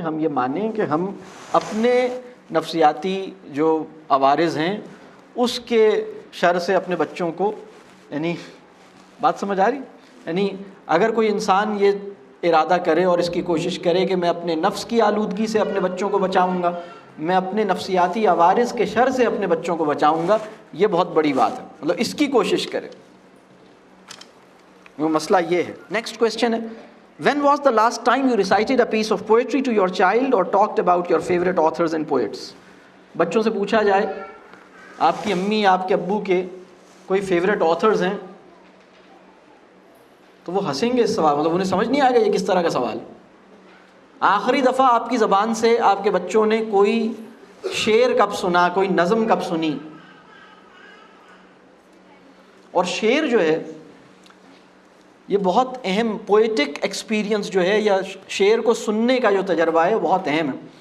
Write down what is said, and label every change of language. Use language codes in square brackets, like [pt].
[ur] ہم یہ مانیں کہ ہم اپنے نفسیاتی جو عوارض ہیں اس کے شر سے اپنے بچوں کو، یعنی بات سمجھ آ رہی؟ یعنی اگر کوئی انسان یہ ارادہ کرے اور اس کی کوشش کرے کہ میں اپنے نفس کی آلودگی سے اپنے بچوں کو بچاؤں گا، میں اپنے نفسیاتی عوارض کے شر سے اپنے بچوں کو بچاؤں گا، یہ بہت بڑی بات ہے. مطلب اس کی کوشش کرے، وہ مسئلہ یہ ہے. نیکسٹ کویسچن ہے [en] when was the last time you recited a piece of poetry to your child or talked about your favorite authors and poets? [ur] بچوں سے پوچھا جائے آپ کی امی آپ کے ابو کے کوئی فیوریٹ آتھرز ہیں تو وہ ہنسیں گے اس سوال، مطلب انہیں سمجھ نہیں آئے گا یہ کس طرح کا سوال. آخری دفعہ آپ کی زبان سے آپ کے بچوں نے کوئی شعر کب سنا، کوئی نظم کب سنی؟ اور شعر جو ہے یہ بہت اہم پوئٹک ایکسپیرینس جو ہے، یا شعر کو سننے کا جو تجربہ ہے وہ بہت اہم ہے.